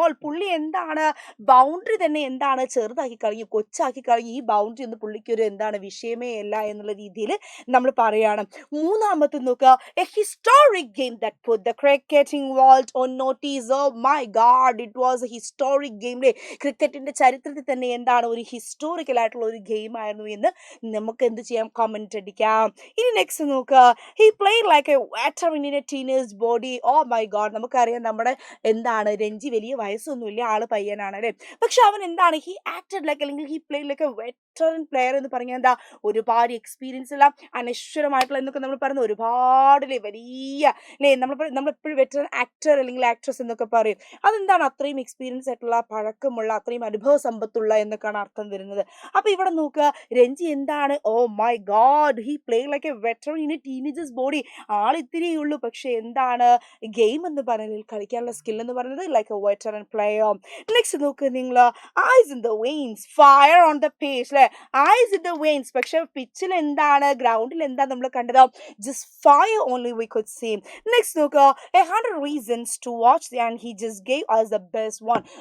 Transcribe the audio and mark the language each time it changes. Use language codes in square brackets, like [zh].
[ml] പുള്ളി എന്താണ് ബൗണ്ടറി തന്നെ എന്താണ് ചെറുതാക്കി കളഞ്ഞു, കൊച്ചാക്കി കളഞ്ഞു. ഈ ബൗണ്ടറി ഒന്നും പുള്ളിക്കൊരു എന്താണ് വിഷയമേ അല്ല എന്നുള്ള രീതിയിൽ നമ്മൾ പറയുകയാണ്. മൂന്നാമത്തെ നോക്കുക, [en] a historic game that put the cricketing world on notice. Oh my god, it was a historic game. [ml] ക്രിക്കറ്റിന്റെ ചരിത്രത്തിൽ തന്നെ എന്താണ് ഒരു ഹിസ്റ്റോറിക്കൽ ആയിട്ടുള്ള ഒരു ഗെയിം ആയിരുന്നു എന്ന് നമുക്ക് എന്ത് ചെയ്യാം, കമന്റ് അടിക്കാം. ഇനി നെക്സ്റ്റ് നോക്കുക, [en] he played like a veteran in a teenage body. [ml] Oh my God, നമുക്കറിയാം നമ്മുടെ എന്താണ് രഞ്ജി വലിയ വയസ്സൊന്നുമില്ല, ആള് പയ്യനാണ് അല്ലേ. പക്ഷെ അവൻ എന്താണ്, [en] he acted like [ml] അല്ലെങ്കിൽ [en] he played like a veteran player [ml] എന്ന് പറഞ്ഞാൽ എന്താ, ഒരുപാട് എക്സ്പീരിയൻസ് ഉള്ള അനശ്വരമായിട്ടുള്ള എന്നൊക്കെ നമ്മൾ പറയുന്നത് ഒരുപാട് വലിയ അല്ലേ, നമ്മളെപ്പോഴും വെറ്ററൻ ആക്ടർ അല്ലെങ്കിൽ ആക്ട്രസ് എന്നൊക്കെ പറയും. അതെന്താണ്, അത്രയും എക്സ്പീരിയൻസ് ആയിട്ടുള്ള, പഴക്കമുള്ള, അത്രയും അനുഭവ സമ്പത്തുള്ള എന്നൊക്കെയാണ് അർത്ഥം വരുന്നത്. അപ്പൊ ഇവിടെ നോക്കുക, രഞ്ജി എന്താണ്, [en] Oh my god, he play like a veteran in a teenagers body. [ml] ആൾ ഇത്തിരിയേ ഉള്ളൂ, പക്ഷെ എന്താണ് ഗെയിം എന്ന് പറയുന്നത്, കളിക്കാനുള്ള സ്കിൽ എന്ന് പറയുന്നത് [en] Like a veteran player. Next [ml] നോക്ക് നിങ്ങൾ, [en] Eyes in the veins, fire on the page അല്ലെ, eyes in the veins. [ml] പക്ഷെ പിച്ചിൽ എന്താണ്, ഗ്രൗണ്ടിൽ എന്താ നമ്മൾ കണ്ടത്, [en] Just fire only we could see. Next നോക്കുക, 100 reasons to watch and he just gave us the best one.